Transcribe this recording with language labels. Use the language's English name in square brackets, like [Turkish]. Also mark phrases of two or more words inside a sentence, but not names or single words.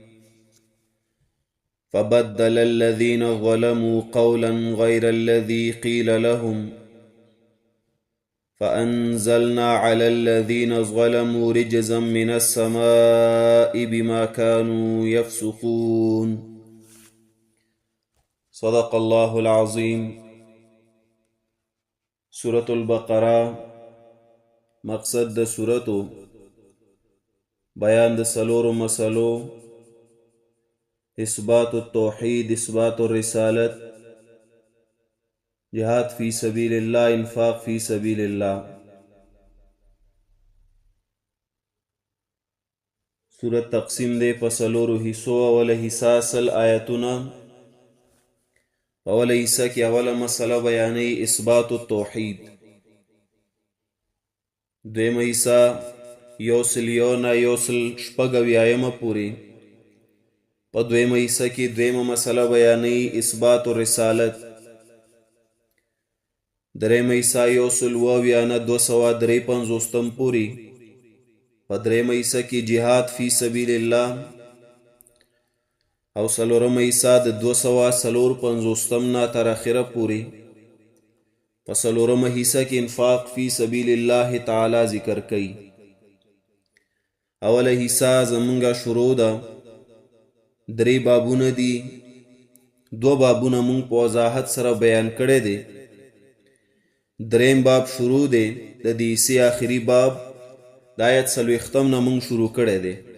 [Arabic] فبدل الذين ظلموا قولا غير الذي قيل لهم فأنزلنا على الذين ظلموا رجزا من السماء بما كانوا يفسقون. صدق الله العظيم. [Pashto] سورة البقرة مقصد د سورتو بیان د سلورو مسلو: [Arabic] اثبات التوحید، اثبات الرسالت، جهاد فی سبیل اللہ، انفاق فی سبیل اللہ. [Pashto] سورت تقسیم دے په سلورو حصو. اوله حصہ 100 آیتونه. اوله حصہ کی اوله مسله بیانی [Arabic] اثبات التوحید. [Pashto] دویمه حصہ یوسل یونا یوسل شپږ پوری. په دویمه حصہ کی دویمه مسله بیانی [Arabic] اثبات الرسالت. [Pashto] دریمه حصہ یوسل اویانا 253 پوری. په دریمه حصہ کی [Arabic] جهاد فی سبیل اللہ. [Pashto] او څلورمه حصہ د 254 نا تر اخره پوری. په څلورمه حصہ کی [Arabic] انفاق فی سبیل اللہ تعالی [Pashto] ذکر کئی. اوله حصہ زمونږه شروع ده. 3 بابونه دي. 2 بابونه مونږ په وضاحت سره بیان کړی دی. 3 باب شروع دی. د دې حصې آخري باب د آیت 40 نه مونږ شروع کړی دی.